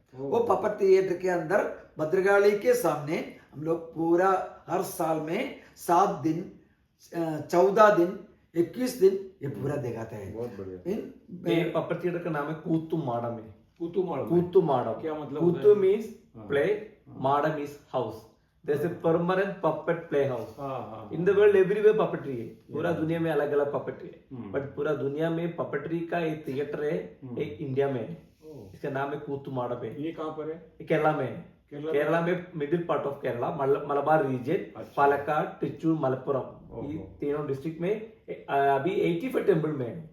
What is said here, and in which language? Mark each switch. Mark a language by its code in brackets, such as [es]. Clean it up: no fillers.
[hi] वो puppet theatre के अंदर भद्रकाली के सामने हम लोग पूरा हर साल में 7 दिन 14 दिन 21 दिन ये पूरा दिखाते हैं. बहुत बढ़िया. ये पपेट थिएटर का नाम है कूतु माडम. कूतु माडम क्या मतलब? [en] Koothu means play, maadam is house. There's a permanent puppet playhouse. In the world everywhere puppetry है. [hi] पूरा दुनिया में अलग अलग puppetry है. बट पूरा दुनिया में puppetry का एक थिएटर है, एक इंडिया में है. इसका नाम है कूतु माडम है. ये कहाँ पर है? केरला में है. केरला में middle part of Kerala, Malabar reason, Palakkad, Trichur, Malappuram, ये तीनों डिस्ट्रिक्ट में अभी 85 टेम्पल में है.